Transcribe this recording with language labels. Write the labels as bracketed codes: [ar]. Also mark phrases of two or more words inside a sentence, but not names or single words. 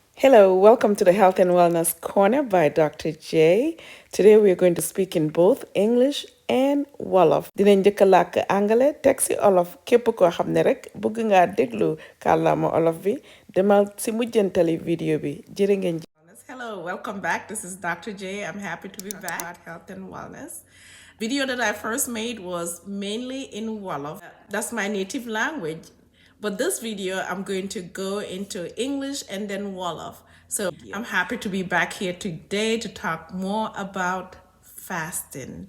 [en] Hello, welcome to the Health and Wellness Corner by Dr. J. Today we are going to speak in both English and Wolof. [wo] Dinañ njëkk a làkk angale teg si olof képp koo xam ne rek bëgg ngaa déglu kàllaama olof bi demal si mujjantali vidéo bi jërë ngeen jëf. [en] Hello, welcome back. This is Dr. J. I'm happy to be back about health and wellness. Video that I first made was mainly in Wolof. That's my native language. But this video, I'm going to go into English and then Wolof. So I'm happy to be back here today to talk more about fasting.